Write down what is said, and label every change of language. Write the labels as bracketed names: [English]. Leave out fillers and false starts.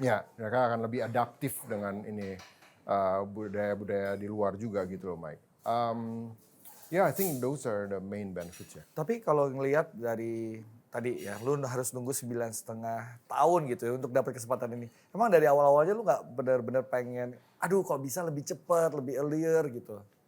[Indonesian] ya mereka akan lebih adaptif dengan ini budaya-budaya di luar juga gitu loh, Mike. [English] Yeah, I think those are the main benefits ya. [Indonesian] Tapi kalau ngelihat dari tadi ya, lu harus nunggu 9,5 tahun gitu ya untuk dapat kesempatan ini. Emang dari awal-awalnya lu nggak benar-benar pengen, aduh kok bisa lebih cepat, lebih earlier gitu?